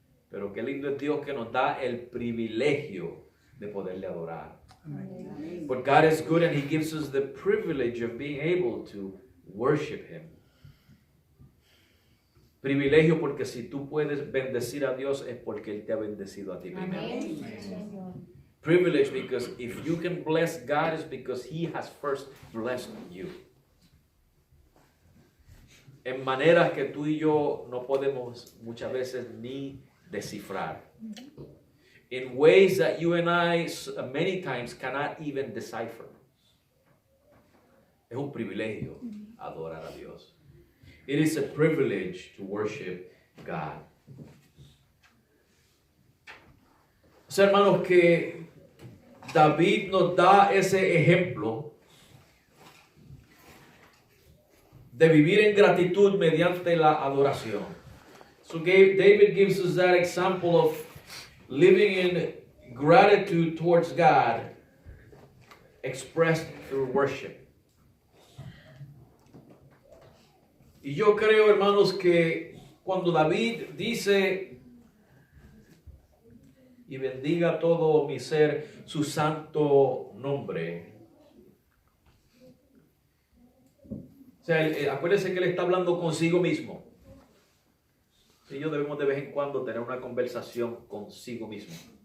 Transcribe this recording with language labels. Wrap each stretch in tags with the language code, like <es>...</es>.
<es>Pero qué lindo es Dios que nos da el privilegio de poderle adorar. Amen.</es> <en>But God is good and He gives us the privilege of being able to worship Him.</en> <es>Privilegio porque si tú puedes bendecir a Dios es porque Él te ha bendecido a ti primero.</es> <en>Privilege because if you can bless God is because He has first blessed you.</en> <es>en maneras que tú y yo no podemos muchas veces ni descifrar.</es> <en>In ways that you and I many times cannot even decipher.</en> <es>Es un privilegio adorar a Dios.</es> <en>It is a privilege to worship God.</en> <es>O sea, hermanos, que David nos da ese ejemplo de vivir en gratitud mediante la adoración.</es> <en>So David gives us that example of living in gratitude towards God expressed through worship.</en> <es>Y yo creo, hermanos, que cuando David dice y bendiga todo mi ser su santo nombre. O sea, acuérdense que él está hablando consigo mismo. Y yo debemos de vez en cuando tener una conversación consigo mismo.</es>